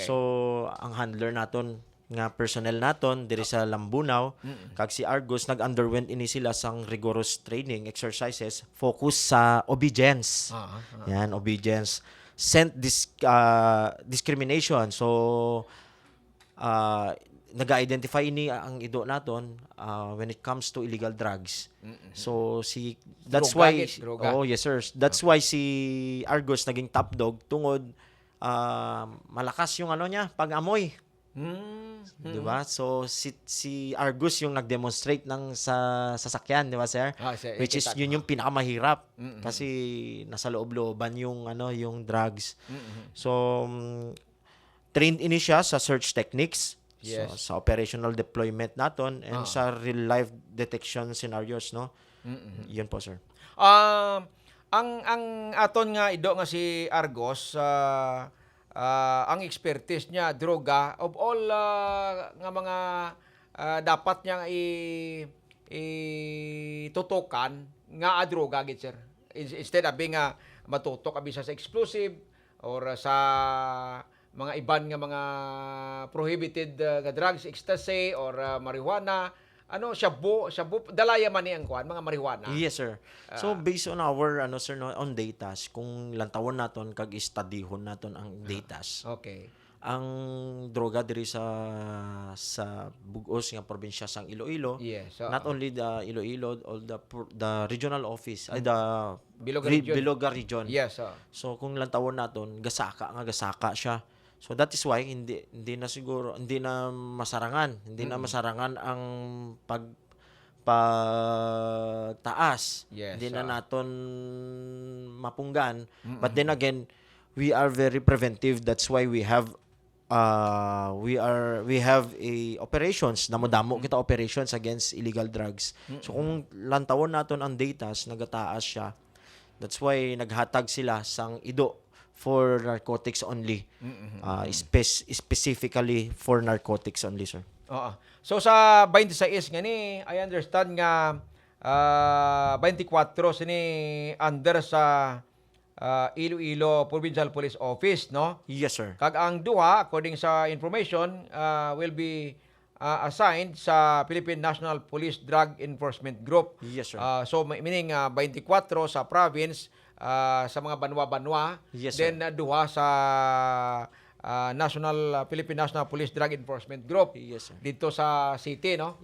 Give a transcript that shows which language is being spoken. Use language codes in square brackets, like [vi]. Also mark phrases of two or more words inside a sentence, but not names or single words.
[hil] So ang handler naton nga personnel naton diri sa Lambunaw kag si Argos nag-underwent ini sila sang [en] rigorous training exercises [hil] focus sa obedience. [en] Yan, obedience. Scent discrimination. [hil] So naga-identify ini ang ido naton when it comes to illegal drugs. [en] So that's [hil] Droga, [en] why [hil] droga. [en] oh yes sir, that's why [tl] si Argos naging [en] top dog [tl] tungod malakas yung ano niya pag-amoy. Di ba? So si Argus yung nag-demonstrate ng sa sasakyan, di ba sir? [en] Which is [tl] kita ko. yun yung pinakamahirap kasi nasa loob-looban yung ano yung drugs. [hil] So trained ini siya sa [en] search techniques, Yes. so, [hil] sa [en] operational deployment [hil] naton and sa [en] real life detection scenarios, no? [tl] Yun po sir. [hil] Ang aton nga ido nga si Argos ang expertise niya droga [en] of all [hil] nga mga dapat niya itutukan nga droga gid sir. [en] Instead of being [hil] matutok abi sa explosive or sa mga iban nga mga prohibited nga drugs, [en] ecstasy or marijuana, [hil] shabu, dalaya man ni ang kuan mga marijuana. [en] Yes sir. So based on our [hil] ano sir no, on datas, kung lantawon naton kag istadihon naton ang datas. [en] Okay. [hil] Ang droga diri sa bugos nga probinsya sang Iloilo, [en] Yes. not only the Iloilo, all the regional office ay the Biloga region. Biloga region. Yes. [hil] So kung lantawon naton gasaka siya. [en] So that is why [hil] hindi na siguro hindi na masarangan ang pagtaas. [en] Yes, [hil] Hindi na naton mapunggan. [en] But then again, we are very preventive. That's why we have a operations, [hil] damo kita [en] operations against illegal drugs. [hil] So kung lantawon naton ang datas nagataas siya. [en] That's why [hil] naghatag sila sang ido [en] for narcotics only. Specifically for narcotics only, sir. [hil] Oo. So sa 26 nga ni, [en] I understand [hil] nga 24 sini under sa Iloilo Provincial Police Office, no? [en] Yes, sir. [hil] Kag ang duha, according sa information, [en] will be assigned [hil] sa Philippine National Police Drug Enforcement Group. [en] Yes, sir. So meaning [hil] 24 sa province, sa mga banwa-banwa, [en] Yes, sir. [hil] then duha sa Philippine National Police Drug Enforcement Group. [en] Yes, sir. [tl] Dito sa city, no?